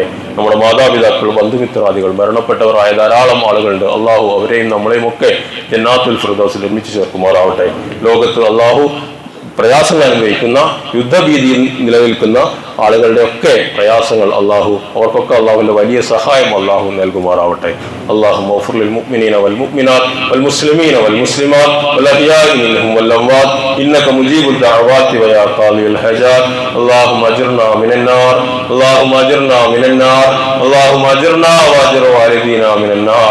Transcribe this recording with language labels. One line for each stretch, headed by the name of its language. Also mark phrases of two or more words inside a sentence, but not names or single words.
Malayalam: നമ്മുടെ മാതാപിതാക്കൾ, ബന്ധുമിത്രാദികൾ, മരണപ്പെട്ടവരായ ധാരാളം ആളുകളുണ്ട്. അള്ളാഹു അവരെയും നമ്മളെയും ഒക്കെ ജന്നാത്തുൽ ഫിർദൗസിൽ ഒരുമിച്ച് ചേർക്കുമാറാവട്ടെ. ലോകത്ത് അള്ളാഹു പ്രയാസങ്ങൾ അനുഭവിക്കുന്ന, യുദ്ധഭീതിയിൽ നിലനിൽക്കുന്ന ആളുകളുടെ ഒക്കെ പ്രയാസങ്ങൾ അള്ളാഹു അവർക്കൊക്കെ അള്ളാഹുവിന്റെ വലിയ സഹായം അള്ളാഹു നൽകുമാറാവട്ടെ.
Arabic: اللهم اغفر للمؤمنين والمؤمنات والمسلمين والمسلمات والأحياء منهم والأموات إنك مجيب الدعوات ويا قاضي الحاجات. اللهم أجرنا من النار، اللهم أجرنا من النار، اللهم أجرنا وأجر والدينا من النار.